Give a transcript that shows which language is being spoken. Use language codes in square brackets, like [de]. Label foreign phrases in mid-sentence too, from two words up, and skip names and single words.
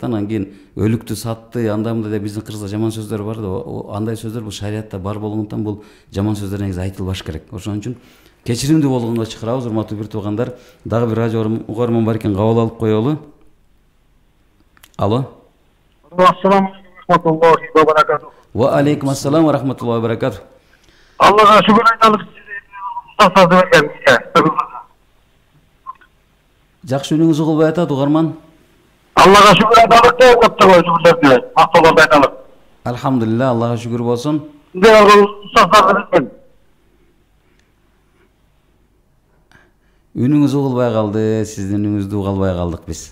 [ky] Анан кийин өлүктү сатты, андай мындай деп биздин кыргызда жаман сөздөр бар да. Андай сөздөр бул шариатта бар болгондуктан бул жаман сөздөр негизи айтылбаш керек. Ошон үчүн кечиримдүү болгонго чакырабыз, урматтуу бир туугандар. Дагы бир радио угарман бар экен, кабыл алып коелу. Алло. [ar] السلام عليكم وبركاته. وعليكم السلام ورحمة الله وبركاته. [ky] Аллага шүгүр айталык. Жакшы үнүңүз угулбай атат, угарман. Аллага шүгүр айталык деп көптөгөн шүгүрлөрдү. Мактоолорду айталык. Алхамдулилlah, Аллага шүгүр болсун. Үнүңүз угулбай калды, сиздин үнүңүздү уга албай калдык биз.